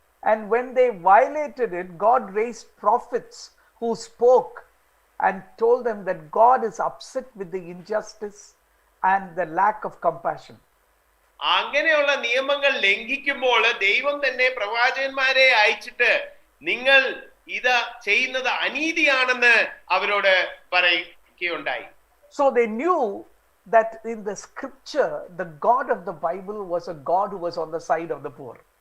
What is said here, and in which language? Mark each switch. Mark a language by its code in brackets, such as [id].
[en] And when they violated it, God raised prophets who spoke and told them that God is upset with the injustice and the lack of compassion. [ml] അങ്ങനെയുള്ള നിയമങ്ങൾ ലംഘിക്കുമ്പോൾ ദൈവം തന്നെ പ്രവാചകന്മാരെ അയച്ചിട്ട് നിങ്ങൾ ഇത് ചെയ്യുന്നത് അനീതിയാണെന്ന് അവരോട് പറയുകയുണ്ടായി. [en] So they knew that in the scripture the God of the Bible was a God who was on the side of the poor.